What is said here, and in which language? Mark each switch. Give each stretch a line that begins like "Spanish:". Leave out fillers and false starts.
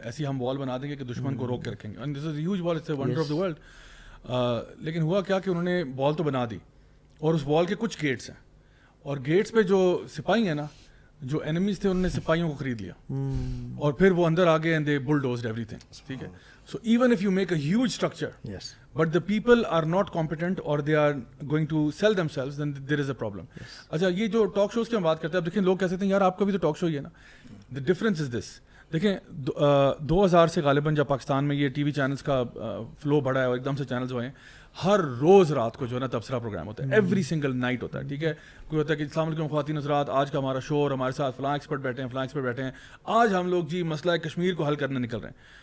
Urdu: ایسی ہم وال بنا دیں گے کہ دشمن کو روک کے رکھیں گے,
English: And this is a huge wall, it's a wonder of the world.
Urdu: لیکن ہوا کیا کہ انہوں نے وال تو بنا دی, اور اس وال کے کچھ گیٹس ہیں, اور گیٹس پہ جو سپاہی ہیں نا, جو اینیمیز تھے, انہوں نے سپاہیوں کو خرید لیا, اور پھر وہ اندر آ گئے
English: And they bulldozed everything.
Urdu: ٹھیک ہے,
English: So even if you make a huge structure but the people are not competent or they are going to sell themselves, then there is a problem.
Urdu: اچھا, یہ جو ٹاک شوز کی ہم بات کرتے ہیں, اب دیکھیں لوگ کہتے ہیں یار آپ کا بھی تو ٹاک شو ہی ہے نا.
English: the difference is this,
Urdu: دیکھیں 2000 سے غالباً جب پاکستان میں یہ ٹی وی چینلز کا فلو بڑھا ہے اور ایک دم سے چینلز ہوئے ہیں, ہر روز رات کو جو ہے نا تبصرہ پروگرام ہوتا ہے,
English: every single night
Urdu: ہوتا ہے. ٹھیک ہے, کوئی ہوتا ہے کہ السلام علیکم خواتین حضرات, آج کا ہمارا شو, اور ہمارے ساتھ فلاں ایکسپرٹ بیٹھے ہیں, فلاں ایکسپرٹ بیٹھے ہیں, آج ہم لوگ جی مسئلہ کشمیر کو حل کرنے نکل رہے ہیں.